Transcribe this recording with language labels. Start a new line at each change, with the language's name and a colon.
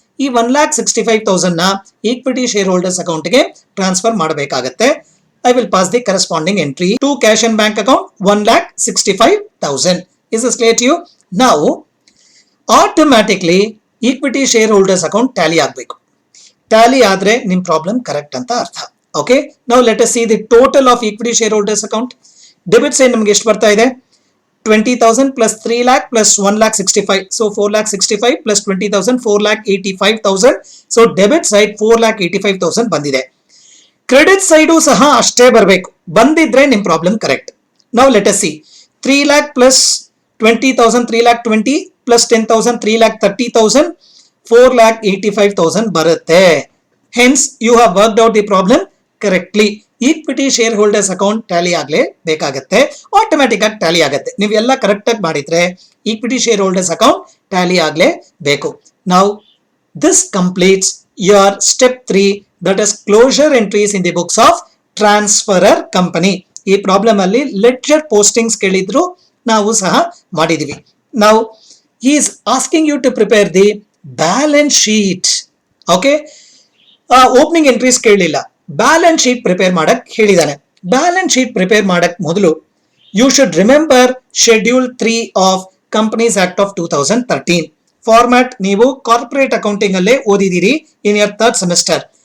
Kannada: ಈ 1,65,000 ನ equity share holders account ಗೆ ಟ್ರಾನ್ಸ್ಫರ್ ಮಾಡಬೇಕಾಗುತ್ತೆ.
English: I will pass the corresponding entry to cash and bank account 1,65,000. Is this clear to you?
Kannada: ನಾವು automatically equity share holders account Tally ಆಗಬೇಕು. Tally ಆದ್ರೆ ನಿಮ್ problem correct ಅಂತ ಅರ್ಥ.
English: Okay, now let us see the total of equity shareholders account.
Kannada: Debits ನಮಗೆ ಎಷ್ಟು ಬರ್ತಾ ಇದೆ?
English: 20,000 plus 3 lakh plus 1,65,000. So 4,65,000 plus 20,000, 4,85,000. So debit side 4,85,000
Kannada: ಬಂದಿದೆ. ಕ್ರೆಡಿಟ್ ಸೈಡು ಸಹ ಅಷ್ಟೇ ಬರಬೇಕು. ಬಂದಿದ್ರೆ ನಿಮ್ problem correct.
English: Now let us see. 3 lakh plus 20,000, 3,20,000 plus 10,000, 3,30,000, 4,85,000
Kannada: ಬರುತ್ತೆ.
English: Hence you have worked out the problem correctly.
Kannada: Equity share holders account Tally ಆಗಲೇ ಬೇಕಾಗತ್ತೆ, automatic ಆಗಿ ಟ್ಯಾಲಿ ಆಗುತ್ತೆ. ನೀವೆಲ್ಲ ಕರೆಕ್ಟ್ ಆಗಿ ಮಾಡಿದ್ರೆ equity share holders account Tally ಆಗಲೇ ಬೇಕು. ನಾವು
English: this completes your step 3, that is closure entries in the books of transferor company.
Kannada: ಈ ಪ್ರಾಬ್ಲಮ್ ಅಲ್ಲಿ ಲೆಡ್ಜರ್ ಪೋಸ್ಟಿಂಗ್ಸ್ ಕೇಳಿದ್ರು, ನಾವು ಸಹ ಮಾಡಿದೀವಿ. ನಾವು
English: he is asking you to prepare the balance sheet.
Kannada: Okay, opening entries ಕೇಳಲಿಲ್ಲ, ಬ್ಯಾಲೆನ್ಸ್ ಶೀಟ್ ಪ್ರಿಪೇರ್ ಮಾಡಕ್ ಹೇಳಿದಾನೆ.
English: balance sheet prepare
Kannada: ಮಾಡಕ್ ಮೊದಲು
English: You should remember schedule 3 of companies act of 2013.
Kannada: Format ನೀವು ಕಾರ್ಪೊರೇಟ್ ಅಕೌಂಟಿಂಗ್ ಅಲ್ಲೇ ಓದಿದಿರಿ
English: In year 3rd semester.